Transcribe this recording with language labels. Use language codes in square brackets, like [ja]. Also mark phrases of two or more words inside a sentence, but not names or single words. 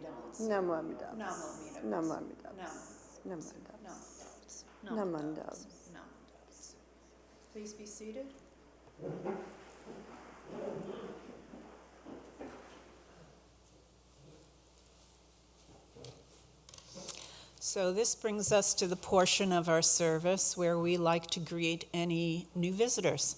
[ja] Namo Amida. Namo Amida. Namo Amida. Namo Amida. Namo Amida. [en] Please be seated. So this brings us to the portion of our service where we like to greet any new visitors.